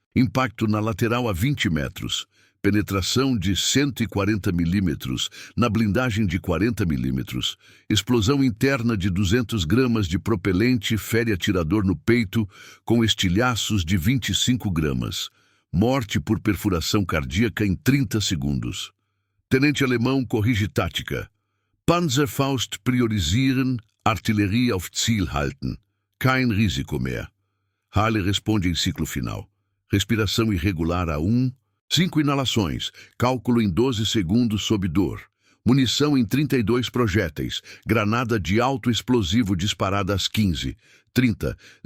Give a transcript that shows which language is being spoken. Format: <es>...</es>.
<pt>Impacto na lateral a 20 metros. Penetração de 140 milímetros na blindagem de 40 milímetros. Explosão interna de 200 gramas de propelente fere atirador no peito com estilhaços de 25 gramas. Morte por perfuração cardíaca em 30 segundos. Tenente alemão corrige tática.</pt> <de>Panzerfaust priorisieren, Artillerie auf Ziel halten. Kein Risiko mehr.</de> <pt>Hale responde em ciclo final. Respiração irregular a 1. 5 inalações. Cálculo em 12 segundos sob dor. Munição em 32 projéteis. Granada de alto explosivo disparada às 15. 30.</pt>